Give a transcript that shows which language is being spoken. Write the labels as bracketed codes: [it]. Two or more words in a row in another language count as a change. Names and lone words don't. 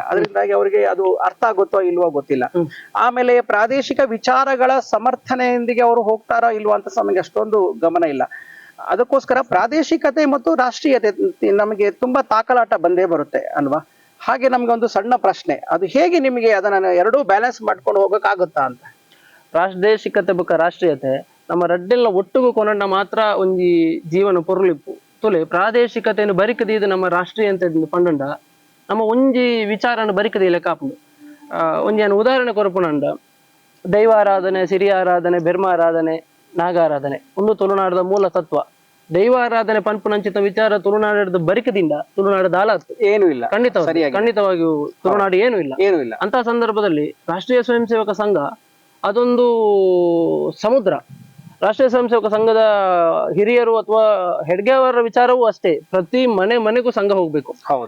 [kn] ಅದರಿಂದಾಗಿ ಅವರಿಗೆ ಅದು ಅರ್ಥ ಆಗುತ್ತೋ ಇಲ್ವೋ ಗೊತ್ತಿಲ್ಲ. ಆಮೇಲೆ ಪ್ರಾದೇಶಿಕ ವಿಚಾರಗಳ ಸಮರ್ಥನೆಯೊಂದಿಗೆ ಅವರು ಹೋಗ್ತಾರೋ ಇಲ್ವೋ ಅಂತ ನಮಗೆ ಅಷ್ಟೊಂದು ಗಮನ ಇಲ್ಲ. ಅದಕ್ಕೋಸ್ಕರ ಪ್ರಾದೇಶಿಕತೆ ಮತ್ತು ರಾಷ್ಟ್ರೀಯತೆ ನಮಗೆ ತುಂಬಾ ತಾಕಲಾಟ ಬಂದೇ ಬರುತ್ತೆ ಅಲ್ವಾ? ಹಾಗೆ ನಮ್ಗೆ ಒಂದು ಸಣ್ಣ ಪ್ರಶ್ನೆ, ಅದು ಹೇಗೆ ನಿಮಗೆ ಅದನ್ನ ಎರಡೂ ಬ್ಯಾಲೆನ್ಸ್ ಮಾಡ್ಕೊಂಡು ಹೋಗಕ್ಕಾಗುತ್ತಾ ಅಂತ? [tcy] ಪ್ರಾದೇಶಿಕತೆ ಬೊಕ್ಕ ರಾಷ್ಟ್ರೀಯತೆ ನಮ್ಮ ರಡ್ಡೆಲ್ಲ ಒಟ್ಟಿಗೂ ಕೊನಂಡ ಮಾತ್ರ ಒಂಜಿ ಜೀವನ ಪೊರ್ಲಿಪ್ಪು ತುಲೆ. ಪ್ರಾದೇಶಿಕತೆಯನ್ನು ಬರಿಕದೀದು ನಮ್ಮ ರಾಷ್ಟ್ರೀಯ ಅಂತ ಪಂಡ ನಮ್ಮ ಒಂಜಿ ವಿಚಾರನ ಬರಿಕದಿ ಲೆಕ್ಕಾಪುಂಡು. ಒಂಜಿ ಉದಾಹರಣೆ ಕೊರಪುನಂಡ, ದೈವಾರಾಧನೆ, ಸಿರಿಯಾರಾಧನೆ, ಬೆರ್ಮಾರಾಧನೆ, ನಾಗಾರಾಧನೆ ಒಂದು ತುಳುನಾಡದ ಮೂಲ ತತ್ವ. ದೈವಾರಾಧನೆ ಪಂಪುನಂಚಿತ ವಿಚಾರ ತುಳುನಾಡದ ಬರಿಕದಿಂದ ತುಳುನಾಡದ ಆಲಾತು ಏನು ಇಲ್ಲ. [kn] ಖಂಡಿತವಾಗಿಯೂ ತುಳುನಾಡು ಏನು ಇಲ್ಲ. ಅಂತ ಸಂದರ್ಭದಲ್ಲಿ ರಾಷ್ಟ್ರೀಯ ಸ್ವಯಂ ಸೇವಕ ಸಂಘ ಅದೊಂದು ಸಮುದ್ರ. ರಾಷ್ಟ್ರೀಯ ಸ್ವಯಂ ಸೇವಕ ಸಂಘದ ಹಿರಿಯರು ಅಥವಾ ಹೆಡ್ಗೆ ಅವರ ವಿಚಾರವೂ ಅಷ್ಟೇ. ಪ್ರತಿ ಮನೆಗೂ ಸಂಘ ಹೋಗ್ಬೇಕು. ಹೌದು.